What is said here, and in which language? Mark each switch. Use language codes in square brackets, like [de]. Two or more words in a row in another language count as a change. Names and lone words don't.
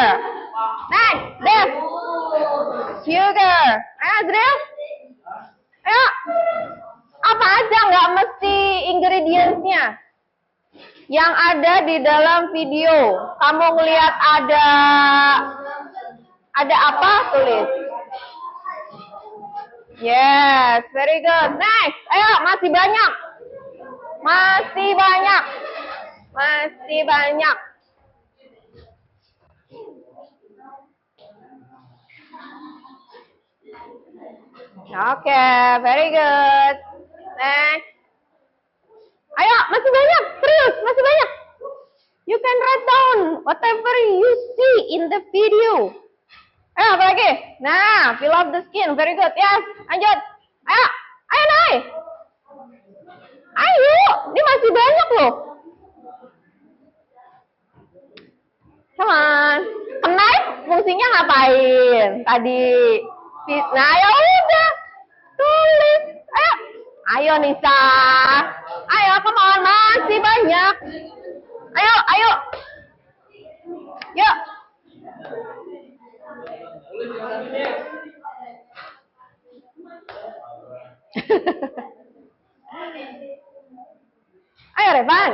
[id] Next, Dev. Sugar. Ayo, Azril. Ayo. Apa aja, nggak mesti ingredients-nya. Yang ada di dalam video. Kamu ngelihat ada apa, tulis. [en] Yes, very good. Next. [id] Ayo, masih banyak. Masih banyak. Masih banyak. Oke, [en] very good. Next. [id] Ayo, masih banyak. Serius, masih banyak. [en] You can write down whatever you see in the video. [id] Ayo, apa lagi? Nah, [en] peel off the skin. Very good. Yes, [id] lanjut. Ayo, ayo naik. Ayo, ini masih banyak loh. [en] Come on. [id] Knife fungsinya ngapain? Tadi. Nah, ya udah. Tulis. Ayo. Ayo, Nisa. Ayo, [en] come on. [id] Masih banyak. Ayo, ayo. Yuk. Ayo, Revan.